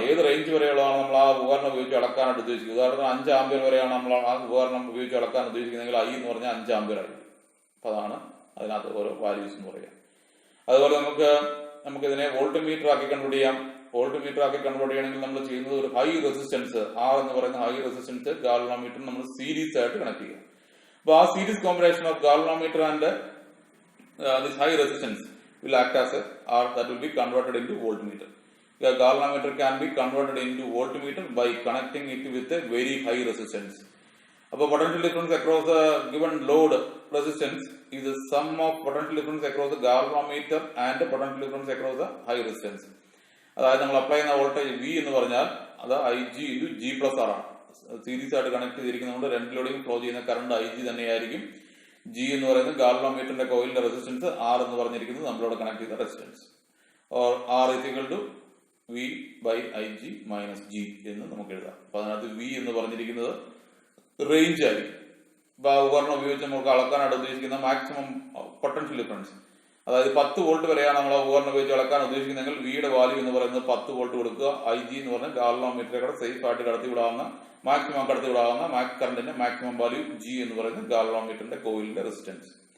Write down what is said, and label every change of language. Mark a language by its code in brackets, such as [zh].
[ml] ഏത് റേഞ്ച് വരെയുള്ളതാണ് നമ്മൾ ആ ഉപകരണം ഉപയോഗിച്ച് അളക്കാനായിട്ട് ഉദ്ദേശിക്കുന്നത്. ഉദാഹരണത്തിന് 5 ആമ്പിയർ വരെയാണ് നമ്മൾ ആ ഉപകരണം ഉപയോഗിച്ച് അളക്കാൻ ഉദ്ദേശിക്കുന്നതെങ്കിൽ I എന്ന് പറഞ്ഞാൽ 5 ആമ്പിയർ ആയിരിക്കും. അപ്പൊ അതാണ് അതിനകത്ത് ഓരോ വാല്യൂസ് എന്ന് പറയുക. അതുപോലെ നമുക്ക് ഇതിനെ വോൾട്ട് മീറ്റർ ആക്കി കൺവേർട്ട് ചെയ്യാം. വോൾട്ട് മീറ്റർ ആക്കി കൺവേർട്ട് ചെയ്യണമെങ്കിൽ നമ്മൾ ചെയ്യുന്നത് ഒരു ഹൈ റെസിസ്റ്റൻസ് R എന്ന് പറയുന്ന ഹൈ റെസിസ്റ്റൻസ് ഗാൽവനോമീറ്റർ നമ്മൾ സീരീസ് ആയിട്ട് കണക്ട് ചെയ്യുക. അപ്പൊ ആ [en] Series combination of galvanometer and this high resistance will act as a R that will be converted into voltmeter. A galvanometer can be converted into voltmeter by connecting it with a very high resistance. Appo potential difference across the given load resistance is the sum of potential difference across the galvanometer and potential difference across the high resistance. [ml] അതായത് നമ്മൾ apply ചെയ്യുന്ന voltage V എന്ന് പറഞ്ഞാൽ അത് IG into G plus R ആണ്. Series ആയിട്ട് connect ചെയ്തിരിക്കുന്നതുകൊണ്ട് രണ്ടിലൂടെയും flow ചെയ്യുന്ന current IG തന്നെയായിരിക്കും. G എന്ന് പറയുന്നത് ഗാൽവനോമീറ്ററിന്റെ കോയിലിന്റെ റെസിസ്റ്റൻസ്, R എന്ന് പറഞ്ഞിരിക്കുന്നത് നമ്മളോട് കണക്ട് ചെയ്ത resistance. [en] or R is equal to V by IG minus G [ml] എന്ന് നമുക്ക് എഴുതാം. അപ്പൊ അതിനകത്ത് V എന്ന് പറഞ്ഞിരിക്കുന്നത് റേഞ്ച് ആയിരിക്കും. അപ്പൊ ആ ഉപകരണം ഉപയോഗിച്ച് നമുക്ക് അളക്കാനായിട്ട് ഉദ്ദേശിക്കുന്ന മാക്സിമം പൊട്ടൻഷ്യൽ ഡിഫറൻസ്, അതായത് 10 വോൾട്ട് വരെയാണ് നമ്മൾ ആ ഉപകരണം ഉപയോഗിച്ച് അളക്കാൻ ഉദ്ദേശിക്കുന്നതെങ്കിൽ വിയുടെ വാല്യൂ എന്ന് പറയുന്നത് 10 വോൾട്ട് കൊടുക്കുക. IG എന്ന് പറഞ്ഞാൽ ഗാൽവനോമീറ്ററെ സേഫ് ആയിട്ട് കടത്തിവിടാവുന്ന മാക്സിമം കടത്തിവിടാവുന്ന കറണ്ടിന്റെ മാക്സിമം വാല്യൂ G എന്ന് പറയുന്നത് ഗാൽവനോമീറ്ററിന്റെ കോയിലിന്റെ റെസിസ്റ്റൻസ്.